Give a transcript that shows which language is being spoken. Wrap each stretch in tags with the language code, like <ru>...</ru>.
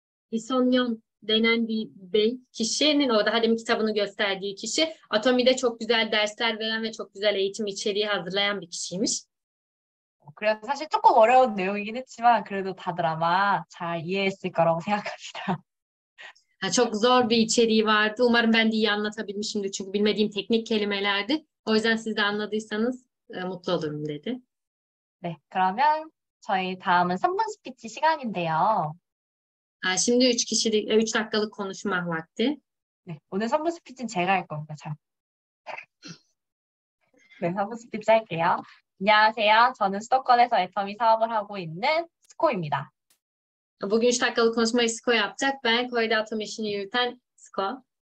<tr>İsonyon denen bir kişinin o daha demin kitabını gösterdiği kişi Atomi'de çok güzel dersler veren ve çok güzel eğitim içeriği hazırlayan bir kişiymiş.</tr> <ko>그래서 사실 조금 어려운 내용이긴 했지만 그래도 다들 아마 잘 이해했을 거라고 생각합니다.</ko> <tr>Çok zor bir içeriği vardı. Umarım ben de iyi anlatabilmişimdir. Çünkü bilmediğim teknik kelimelerdi. O yüzden siz de anladıysanız mutlu olurum dedi.</tr> <ko>네, 그러면 저희 다음은 3분 스피치 시간인데요.</ko> <tr>Şimdi 3 dakikalık konuşma vakti.</tr> <ko>네, 오늘 3분 스피치는 제가 할 겁니다. 참. 네, 3분 스피치 할게요. 안녕하세요. 저는 수도권에서 애터미 사업을 하고 있는 스코입니다.</ko> <tr>Bugün 3 dakikalık konuşmayı Sko yapacak. Ben Kore'de Atomi işini yürüten Sko.</tr>